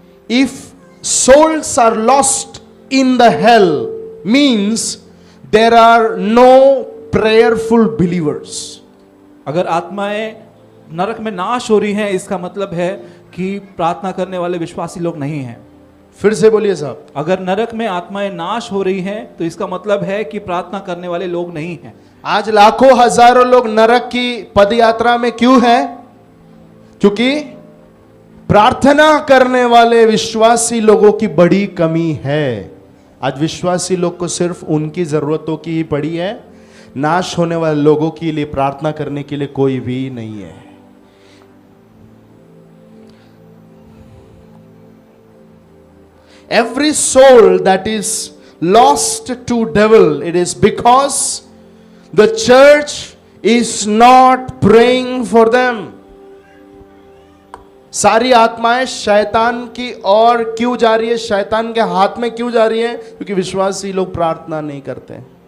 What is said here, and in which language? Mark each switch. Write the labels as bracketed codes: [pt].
[en] If souls are lost in the hell means there are no prayerful believers. [hi] अगर आत्माएं नरक में नाश हो रही हैं, इसका मतलब है कि प्रार्थना करने वाले विश्वासी लोग नहीं हैं. फिर से बोलिए साहब. अगर नरक में आत्माएं नाश हो रही हैं तो इसका मतलब है कि प्रार्थना करने वाले लोग नहीं हैं. आज लाखों हजारों लोग नरक की पदयात्रा में क्यों हैं? क्योंकि प्रार्थना करने वाले विश्वासी लोगों की बड़ी कमी है. आज विश्वासी लोग को सिर्फ उनकी जरूरतों की ही पड़ी है, नाश होने वाले लोगों के लिए प्रार्थना करने के लिए कोई भी नहीं है. [en] every soul that is lost to devil, it is because the church is not praying for them. [hi] सारी आत्माएं शैतान की ओर क्यों जा रही है, शैतान के हाथ में क्यों जा रही है? क्योंकि विश्वासी लोग प्रार्थना नहीं करते हैं।